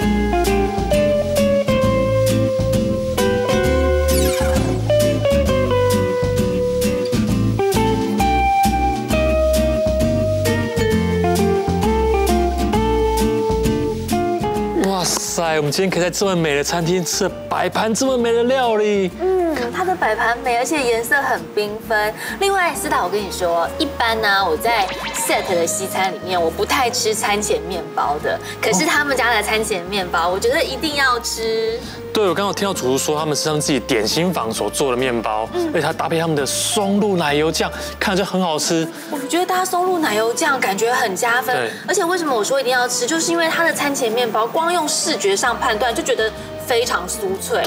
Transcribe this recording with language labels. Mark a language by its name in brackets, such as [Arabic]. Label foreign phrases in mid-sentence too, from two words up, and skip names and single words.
[Chinese] 哇塞，我們今天可以在這麼美的餐廳吃擺盤這麼美的料理。它的擺盤美，而且顏色很繽紛。另外，思達，我跟你說，一般呢，我在 set 的西餐裡面，我不太吃餐前麵包的。可是他們家的餐前麵包，我覺得一定要吃。對，我剛剛聽到主廚說，他們是他們自己點心房所做的麵包，而且它搭配他們的松露奶油醬，看着就很好吃。我覺得搭松露奶油醬感覺很加分。而且為什麼我說一定要吃，就是因為它的餐前麵包，光用視覺上判斷就覺得非常酥脆。